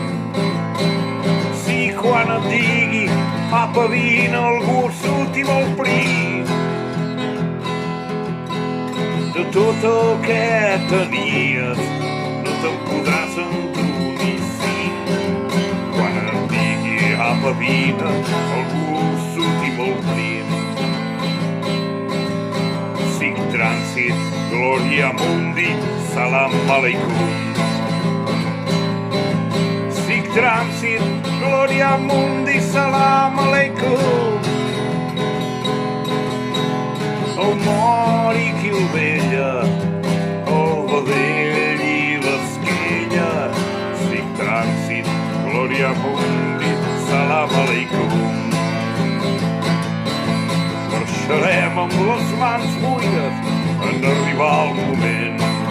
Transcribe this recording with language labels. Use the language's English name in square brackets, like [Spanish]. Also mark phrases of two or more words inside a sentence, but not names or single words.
[Catalan] Sí, quan et digui apa vine, algú molsut i molt prim. De tot el que tenies no te'n podràs endur-hi cinc. Quan et digui apa vine, algú molsut i molt prim. [Latin] Sic trànsit, Gloria Mundi, [Arabic] سلام عليكم. [Latin] Sic trànsit, Gloria Mundi, [Arabic] سلام عليكم. [Catalan] El mort i qui el vella, el vedell i l'esquella. [Latin] Sic trànsit, Gloria Mundi, [Arabic] سلام عليكم. [Catalan] Marxarem amb les mans buides en arribar el moment.